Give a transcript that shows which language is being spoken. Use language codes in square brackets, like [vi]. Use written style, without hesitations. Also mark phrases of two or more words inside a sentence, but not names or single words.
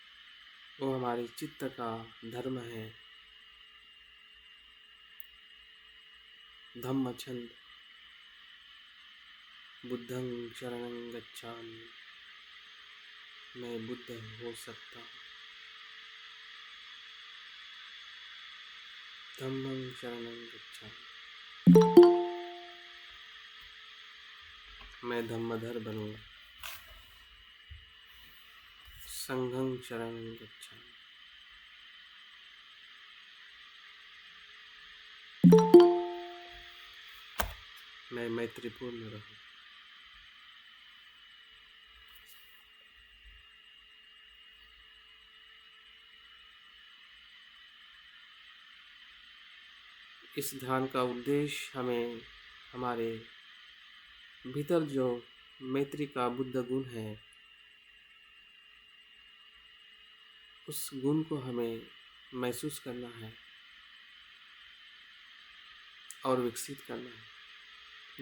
[hi] वो हमारे चित्त का धर्म है। [pi] धम्म छंद बुद्धं शरणं गच्छामि, [hi] मैं बुद्ध हो सकता हूँ। [pi] धम्मं शरणं गच्छामि, [hi] मैं धम्मधर बनूँ। [pi] संघं शरणं गच्छामि, [hi] मैं मैत्रीपूर्ण रहूँ। इस ध्यान का उद्देश्य हमें हमारे भीतर जो मैत्री का बुद्ध गुण है, उस गुण को हमें महसूस करना है और विकसित करना है।